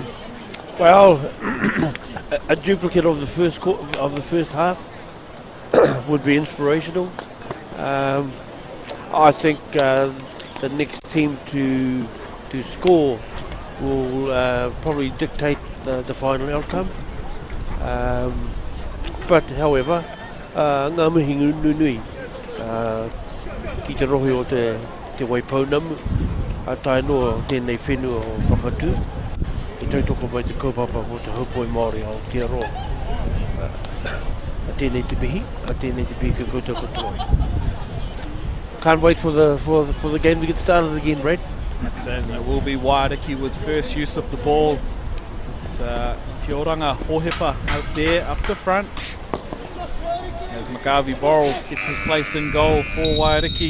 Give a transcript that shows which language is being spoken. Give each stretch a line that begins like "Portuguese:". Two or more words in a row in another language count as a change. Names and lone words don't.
English: Well, a duplicate of the first half would be inspirational. I think the next team to score will probably dictate the final outcome. But however,
Māori: ngā mihi nui ki te rohe o te wai paunamu, a tae noa tēnei whenua o whakatū. I tautoko mai te kaupapa o te haupoi Māori o Aotearoa. A tēnei te mihi, a tēnei te pika koutou katoa.
English: Can't wait for the game to get started again, Brad. That's it, and it will be Waiariki with first use of the ball. It's Te Oranga Hohepa out there, up the front. As Magavi Borrell gets his place in goal for Waiariki.